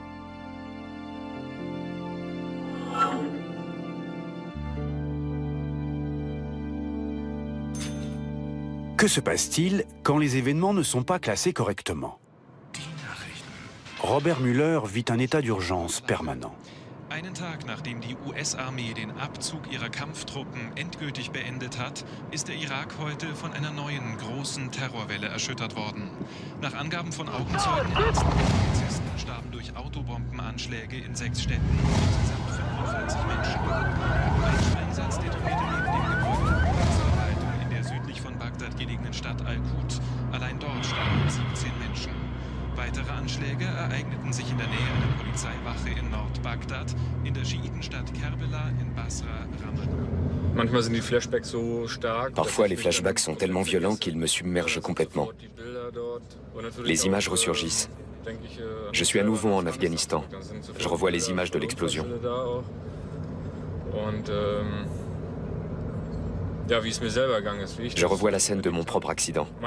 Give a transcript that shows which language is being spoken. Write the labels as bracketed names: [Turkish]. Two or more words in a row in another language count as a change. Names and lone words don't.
[French] Que se passe-t-il quand les événements ne sont pas classés correctement? Robert Mueller vit un état d'urgence permanent. [German] Einen Tag nachdem die US-Armee den Abzug ihrer Kampftruppen endgültig beendet hat, ist der Irak heute von einer neuen, großen Terrorwelle erschüttert worden. Nach Angaben von Augenzeugen, Ärzten und Polizisten starben durch Autobombenanschläge in 6 Städten insgesamt 45 Menschen. Ein Sprengsatz detonierte neben dem Gebäude der Polizeileitung in der südlich von Bagdad gelegenen Stadt Al-Qud. Allein dort starben 17 Menschen. Weitere Anschläge ereigneten sich in der Nähe einer Polizeiwache in Nord-Bagdad, in der Schiitenstadt Kerbela, in Basra, Ramallah. [French] Parfois, les flashbacks sont tellement violents qu'ils me submergent complètement. Les images ressurgissent. Je suis à nouveau en Afghanistan. Je revois les images de l'explosion. Je revois la scène de mon propre accident.